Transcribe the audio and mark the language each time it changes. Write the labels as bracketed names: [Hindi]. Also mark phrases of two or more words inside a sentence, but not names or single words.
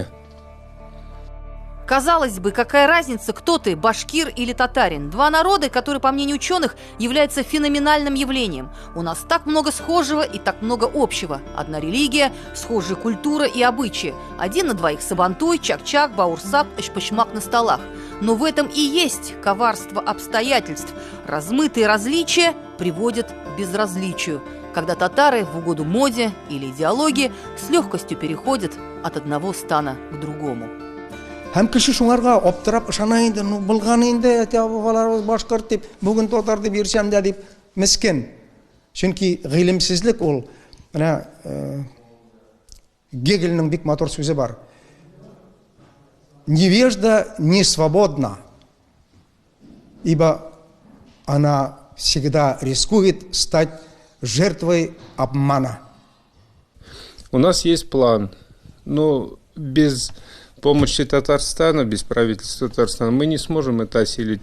[Russian] Казалось бы, какая разница, кто ты, башкир или татарин? Два народа, которые, по мнению ученых, являются феноменальным явлением. У нас так много схожего и так много общего. Одна религия, схожая культура и обычаи. Один на двоих сабантуй, чак-чак, баурсак, эшпашмак на столах. Но в этом и есть коварство обстоятельств. Размытые различия приводят к безразличию, когда татары в угоду моде или идеологии с легкостью переходят от одного стана к другому. [Tatar] Һәм кеше шуңарга аптырап ышана инде, ну булган инде, балаларыбыз башкорт дип, бүген татар дип йөрсәм дә дип мескен. Чөнки гыйлемсезлек ул, менә Гегельнең бик матур сүзе бар. [Russian] Невежда не свободна, ибо она всегда рискует стать жертвой обмана. У нас есть план, но без помощи Татарстана, без правительства Татарстана мы не сможем это осилить.